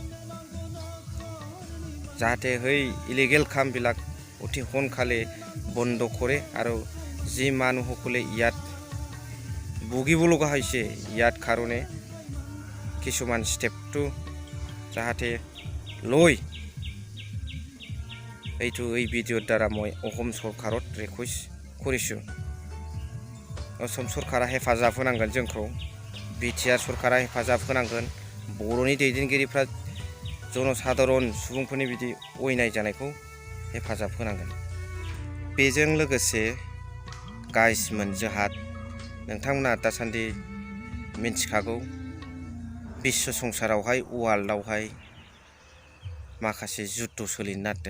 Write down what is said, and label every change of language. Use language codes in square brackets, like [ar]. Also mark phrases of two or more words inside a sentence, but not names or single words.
[as] যাতে সেই ইলিগেল কামবিলাক অতি সোনকালে বন্ধ কৰে আৰু যি মানুহসকলে ইয়াত ভুগিব লগা হৈছে ইয়াত কাৰণে কিছুমান ষ্টেপটো যাতে লৈ এই ভিডিঅ'ৰ দ্বাৰা মই অসম চৰকাৰত ৰিকুৱেষ্ট কৰিছোঁ। [brx] असम सरकारा हेफाजाब होनांगोन जोंखौ। बिटिआर सरकारा हेफाजाब होनांगोन। बर'नि दैदेनगिरिफ्रा जनसाधारन सुबुंफोरनि बिदि अयनाय जानायखौ हेफाजाब होनांगोन। बेजों लोगोसे गाइसमोन, जोंहा नोंथांमोना दासान्दि मिन्थिखागौ बिश्व संसारावहाय वार्ल्डआवहाय माखासे जुद्ध सोलिनो नागिरदों।